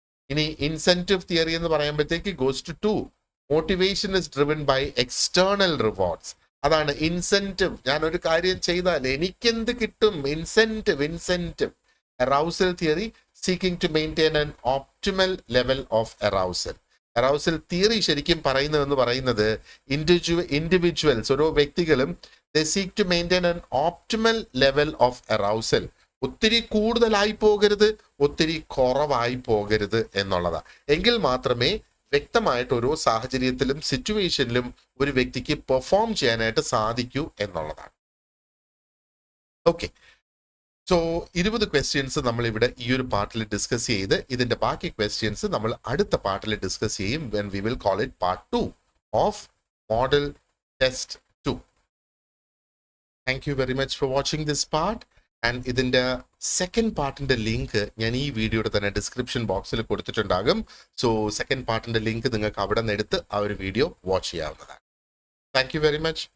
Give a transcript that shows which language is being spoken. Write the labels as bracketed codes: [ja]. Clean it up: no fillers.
[ml] ഇനി incentive theory എന്ന് പറയുമ്പോഴത്തേക്ക് [en] Goes to 2. Motivation is driven by external rewards. [ml] അതാണ് ഇൻസെന്റീവ്. ഞാൻ ഒരു കാര്യം ചെയ്താൽ എനിക്കെന്ത് കിട്ടും? [en] Incentive. Arousal theory seeking to maintain an optimal level of arousal. [ml] Arousal theory ശരിക്കും പറയുന്നത് ഇൻഡിവിജ്വൽസ്, ഓരോ വ്യക്തികളും [en] they seek to maintain an optimal level of arousal. [ml] ഒത്തിരി കൂടുതലായി പോകരുത്, ഒത്തിരി കുറവായി പോകരുത് എന്നുള്ളതാണ്. എങ്കിൽ മാത്രമേ വ്യക്തമായിട്ട് ഓരോ സാഹചര്യത്തിലും സിറ്റുവേഷനിലും ഒരു വ്യക്തിക്ക് പെർഫോം ചെയ്യാനായിട്ട് സാധിക്കൂ എന്നുള്ളതാണ്. ഓക്കെ, സോ 20 ക്വസ്റ്റ്യൻസ് നമ്മൾ ഇവിടെ ഈ ഒരു പാർട്ടിൽ ഡിസ്കസ് ചെയ്ത് ഇതിന്റെ ബാക്കി ക്വസ്റ്റ്യൻസ് നമ്മൾ അടുത്ത പാർട്ടിൽ ഡിസ്കസ് ചെയ്യും. [en] when we will call it part 2 of model test 2. Thank you very much for watching this part. [ml] And ഇതിന്റെ സെക്കൻഡ് പാർട്ടിന്റെ ലിങ്ക് ഞാൻ ഈ വീഡിയോയുടെ തന്നെ ഡിസ്ക്രിപ്ഷൻ ബോക്സിൽ കൊടുത്തിട്ടുണ്ടാകും. സോ സെക്കൻഡ് പാർട്ടിന്റെ ലിങ്ക് നിങ്ങൾക്ക് അവിടെ നിന്ന് എടുത്ത് ആ ഒരു വീഡിയോ വാച്ച് ചെയ്യാവുന്നതാണ്. [en] Thank you very much.